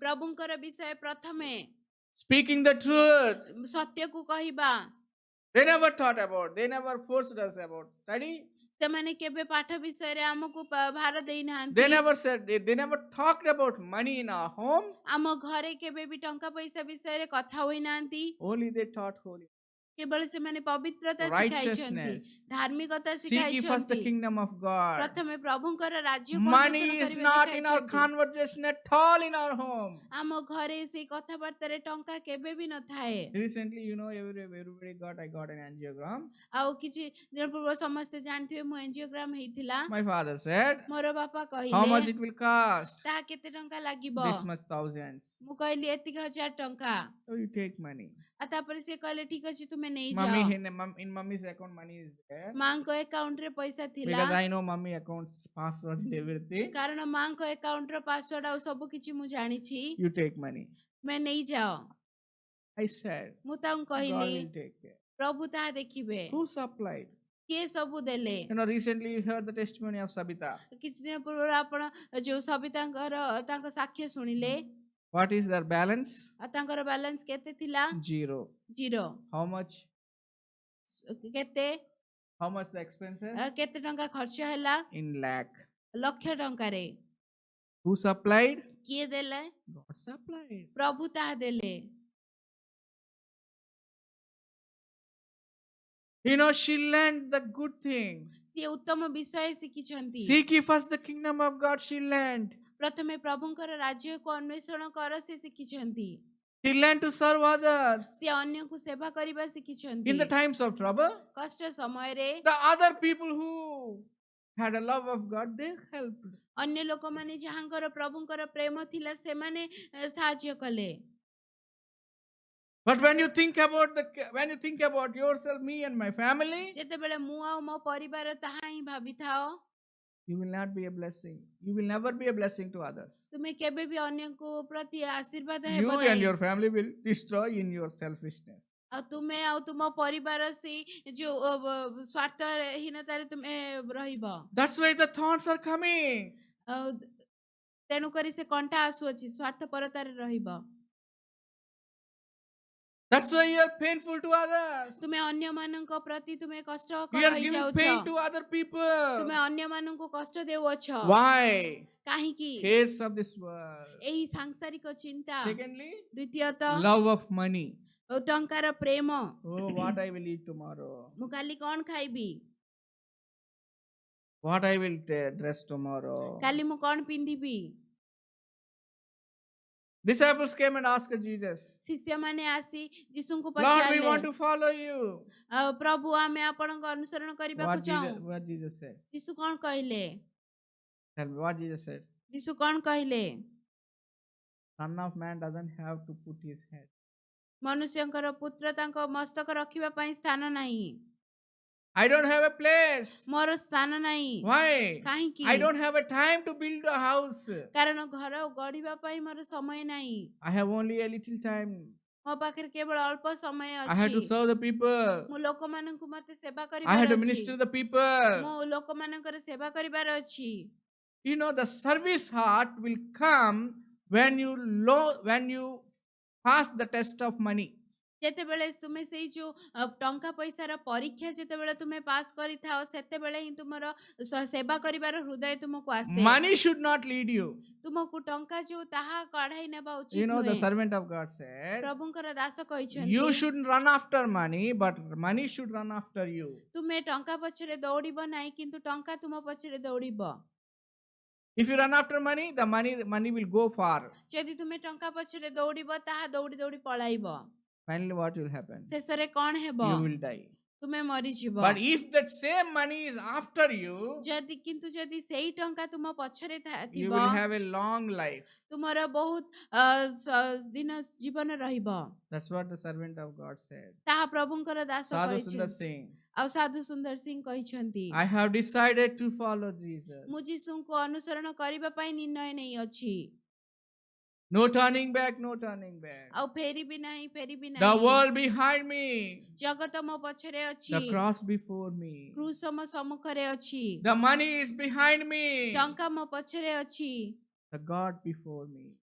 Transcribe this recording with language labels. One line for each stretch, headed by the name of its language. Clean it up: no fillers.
Odia: ପ୍ରଭୁଙ୍କର ବିଷୟ ପ୍ରଥମେ,
English: speaking the truth.
Odia: ସତ୍ୟକୁ କହିବା।
English: They never forced us about study.
Odia: ସେମାନେ କେବେ ପାଠ ବିଷୟରେ ଆମକୁ ଭାର
English: They
Odia: ଦେଇନାହାନ୍ତି।
English: never talked about money in our home.
Odia: ଆମ ଘରେ କେବେ ବି ଟଙ୍କା ପଇସା ବିଷୟରେ କଥା ହୋଇନାହାନ୍ତି।
English: Only they taught holiness.
Odia: କେବଳ ସେମାନେ ପବିତ୍ରତା ଶିଖାଇଛନ୍ତି,
English: Righteousness.
Odia: ଧାର୍ମିକତା
English: Seek ye first the
Odia: ଶିଖାଇଛନ୍ତି।
English: kingdom of God.
Odia: ପ୍ରଥମେ ପ୍ରଭୁଙ୍କର ରାଜ୍ୟକୁ
English: Money
Odia: ଅନ୍ୱେଷଣ
English: is
Odia: କରିବା
English: not in our
Odia: ଶିଖାଇଛନ୍ତି।
English: conversation at all in our home.
Odia: ଆମ ଘରେ ସେଇ କଥାବାର୍ତ୍ତାରେ ଟଙ୍କା କେବେ ବି ନଥାଏ।
English: Recently, everybody I got an angiogram.
Odia: ଆଉ କିଛି ଦିନ ପୂର୍ବ ସମସ୍ତେ ଜାଣିଥିବେ ମୁଁ ଏଞ୍ଜିଓଗ୍ରାମ ହେଇଥିଲା।
English: My father said,
Odia: ମୋର ବାପା
English: how much
Odia: କହିଲେ
English: it will cost?
Odia: ତାହା କେତେ ଟଙ୍କା ଲାଗିବ?
English: This much thousands.
Odia: ମୁଁ କହିଲି ଏତିକି 1000 ଟଙ୍କା।
English: So you take money.
Odia: ଆଉ ତାପରେ ସେ କହିଲେ ଠିକ ଅଛି ତୁମେ
English: Mummy,
Odia: ନେଇଯାଅ।
English: in mommy's account money is there.
Odia: ମାଙ୍କ ଆକାଉଣ୍ଟରେ ପଇସା ଥିଲା,
English: Because I know mommy account's password and everything.
Odia: କାରଣ ମାଙ୍କ ଆକାଉଣ୍ଟର ପାସୱାର୍ଡ ଆଉ ସବୁ କିଛି ମୁଁ ଜାଣିଛି।
English: You take money.
Odia: ତୁମେ ନେଇଯାଅ।
English: I said,
Odia: ମୁଁ ତାଙ୍କୁ
English: God
Odia: କହିଲି
English: will take care.
Odia: ପ୍ରଭୁ ତାହା ଦେଖିବେ।
English: Who supplied?
Odia: କିଏ ସବୁ ଦେଲେ?
English: Recently you heard the testimony of Sabita.
Odia: କିଛି ଦିନ ପୂର୍ବରୁ ଆପଣ ଯୋଉ ସବିତାଙ୍କର ତାଙ୍କ ସାକ୍ଷ୍ୟ ଶୁଣିଲେ।
English: What is their balance?
Odia: ଆଉ ତାଙ୍କର ବାଲାନ୍ସ କେତେ ଥିଲା? 0. 0।
English: How much?
Odia: କେତେ?
English: How much the expenses?
Odia: କେତେ ଟଙ୍କା ଖର୍ଚ୍ଚ ହେଲା?
English: In lakh.
Odia: ଲକ୍ଷ ଟଙ୍କାରେ।
English: Who supplied?
Odia: କିଏ ଦେଲେ?
English: God supplied.
Odia: ପ୍ରଭୁ ତାହା ଦେଲେ।
English: She learned the good thing.
Odia: ସିଏ ଉତ୍ତମ ବିଷୟ ଶିଖିଛନ୍ତି।
English: Seek ye first the kingdom of God, she learned.
Odia: ପ୍ରଥମେ ପ୍ରଭୁଙ୍କର ରାଜ୍ୟକୁ ଅନ୍ୱେଷଣ କର ସେ ଶିଖିଛନ୍ତି।
English: He learned to serve others.
Odia: ସେ ଅନ୍ୟକୁ ସେବା କରିବା ଶିଖିଛନ୍ତି।
English: In the times of trouble,
Odia: କଷ୍ଟ ସମୟରେ
English: the other people who had a love of God, they helped.
Odia: ଅନ୍ୟ ଲୋକମାନେ ଯାହାଙ୍କର ପ୍ରଭୁଙ୍କର ପ୍ରେମ ଥିଲା ସେମାନେ ସାହାଯ୍ୟ କଲେ।
English: But when you think about yourself, me and my family,
Odia: ଯେତେବେଳେ ମୁଁ ଆଉ ମୋ ପରିବାର ତାହା ହିଁ ଭାବିଥାଅ,
English: you will not be a blessing. You will never be a blessing to others.
Odia: ତୁମେ କେବେ ବି ଅନ୍ୟକୁ ପ୍ରତି ଆଶୀର୍ବାଦ ହେବ
English: You and
Odia: ନାହିଁ।
English: your family will destroy in your selfishness.
Odia: ଆଉ ତୁମେ ଆଉ ତୁମ ପରିବାର ସେଇ ଯୋଉ ସ୍ୱାର୍ଥହୀନତାରେ ତୁମେ ରହିବ।
English: That's why the thorns are coming.
Odia: ଆଉ ତେଣୁକରି ସେ କଣ୍ଟା ଆସୁଅଛି, ସ୍ୱାର୍ଥପରତାରେ ରହିବ।
English: That's why you are painful to others.
Odia: ତୁମେ ଅନ୍ୟମାନଙ୍କ ପ୍ରତି ତୁମେ କଷ୍ଟ
English: You are giving
Odia: ହୋଇଯାଉଛ।
English: pain to other people.
Odia: ତୁମେ ଅନ୍ୟମାନଙ୍କୁ କଷ୍ଟ ଦେଉଅଛ।
English: Why?
Odia: କାହିଁକି?
English: Cares of this world.
Odia: ଏହି ସାଂସାରିକ ଚିନ୍ତା।
English: Secondly,
Odia: ଦ୍ୱିତୀୟତଃ
English: love of money.
Odia: ଟଙ୍କାର ପ୍ରେମ।
English: Oh, what I will eat tomorrow.
Odia: ମୁଁ କାଲି କଣ ଖାଇବି?
English: What I will dress tomorrow.
Odia: କାଲି ମୁଁ କଣ ପିନ୍ଧିବି?
English: Disciples came and asked Jesus,
Odia: ଶିଷ୍ୟମାନେ ଆସି ଯୀଶୁଙ୍କୁ
English: Lord, we
Odia: ପଚାରିଲେ,
English: want to follow you.
Odia: ଆଉ ପ୍ରଭୁ ଆମେ ଆପଣଙ୍କ ଅନୁସରଣ କରିବାକୁ ଚାହୁଁ।
English: What Jesus said?
Odia: ଯୀଶୁ କଣ କହିଲେ?
English: Tell me what Jesus said.
Odia: ଯୀଶୁ କଣ କହିଲେ?
English: Son of man doesn't have to put his head.
Odia: ମନୁଷ୍ୟଙ୍କର ପୁତ୍ର ତାଙ୍କ ମସ୍ତକ ରଖିବା ପାଇଁ ସ୍ଥାନ ନାହିଁ।
English: I don't have a place.
Odia: ମୋର ସ୍ଥାନ ନାହିଁ।
English: Why?
Odia: କାହିଁକି?
English: I don't have a time to build a house.
Odia: କାରଣ ଘର ଗଢିବା ପାଇଁ ମୋର ସମୟ ନାହିଁ।
English: I have only a little time.
Odia: ମୋ ପାଖରେ କେବଳ ଅଳ୍ପ ସମୟ
English: I have to
Odia: ଅଛି।
English: serve the people.
Odia: ମୁଁ ଲୋକମାନଙ୍କୁ ମତେ ସେବା
English: I have
Odia: କରିବାର
English: to
Odia: ଅଛି।
English: minister to the people.
Odia: ମୁଁ ଲୋକମାନଙ୍କର ସେବା କରିବାର ଅଛି।
English: You know, the service heart will come when you pass the test of money.
Odia: ଯେତେବେଳେ ତୁମେ ସେଇ ଯୋଉ ଟଙ୍କା ପଇସାର ପରୀକ୍ଷା ଯେତେବେଳେ ତୁମେ ପାସ୍ କରିଥାଅ ସେତେବେଳେ ହିଁ ତୁମର ସେବା କରିବାର ହୃଦୟ ତୁମକୁ ଆସେ।
English: Money should not lead you.
Odia: ତୁମକୁ ଟଙ୍କା ଯୋଉ ତାହା କଢାଇ ନେବା
English: You
Odia: ଉଚିତ
English: know, the
Odia: ନୁହେଁ।
English: servant of God said,
Odia: ପ୍ରଭୁଙ୍କର ଦାସ କହିଛନ୍ତି,
English: you shouldn't run after money, but money should run after you.
Odia: ତୁମେ ଟଙ୍କା ପଛରେ ଦୌଡ଼ିବ ନାହିଁ କିନ୍ତୁ ଟଙ୍କା ତୁମ ପଛରେ ଦୌଡ଼ିବ।
English: If you run after money, the money will go far.
Odia: ଯଦି ତୁମେ ଟଙ୍କା ପଛରେ ଦୌଡ଼ିବ ତାହା ଦୌଡ଼ି ଦୌଡ଼ି ପଳାଇବ।
English: Finally, what will happen?
Odia: ଶେଷରେ କଣ ହେବ?
English: You will die.
Odia: ତୁମେ ମରିଯିବ।
English: But if that same money is after you,
Odia: କିନ୍ତୁ ଯଦି ସେଇ ଟଙ୍କା ତୁମ ପଛରେ
English: you
Odia: ଥିବ
English: will have a long life.
Odia: ତୁମର ବହୁତ ଦିନ ଜୀବନ ରହିବ।
English: That's what the servant of God said.
Odia: ତାହା ପ୍ରଭୁଙ୍କର ଦାସ
English: Sadhu Sundar
Odia: କହିଛନ୍ତି।
English: Singh,
Odia: ଆଉ ସାଧୁ ସୁନ୍ଦର ସିଂ କହିଛନ୍ତି,
English: I have decided to follow Jesus.
Odia: ମୁଁ ଯୀଶୁଙ୍କୁ ଅନୁସରଣ କରିବା ପାଇଁ ନିର୍ଣ୍ଣୟ ନେଇଅଛି।
English: No turning back, no turning back.
Odia: ଆଉ ଫେରିବି ନାହିଁ, ଫେରିବି
English: The
Odia: ନାହିଁ।
English: world behind me,
Odia: ଜଗତ ମୋ ପଛରେ ଅଛି,
English: the cross before me.
Odia: କ୍ରୁଶ ମୋ ସମ୍ମୁଖରେ ଅଛି,
English: The money is behind me,
Odia: ଟଙ୍କା ମୋ ପଛରେ ଅଛି,
English: the God before me.